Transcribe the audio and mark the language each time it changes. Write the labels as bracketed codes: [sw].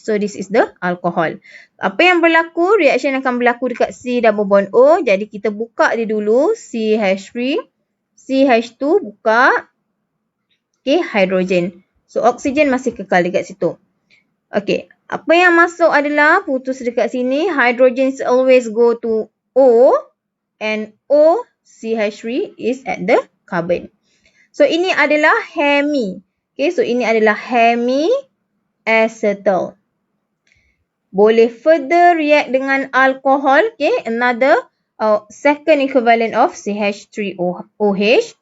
[ms] So, [en] this is the alcohol. [ms] Apa yang berlaku? Reaction akan berlaku dekat C double bond O. Jadi, kita buka dia dulu. CH3, CH2, buka. Okay, hydrogen. So, oksigen masih kekal dekat situ. Okay, apa yang masuk adalah putus dekat sini. [en] Hydrogen always go to O and O, CH3 is at the carbon. [ms] So, ini adalah hemi. Okay, so ini adalah hemi-acetal. Boleh further react dengan alcohol. [en] Okay, another second equivalent of CH3OH.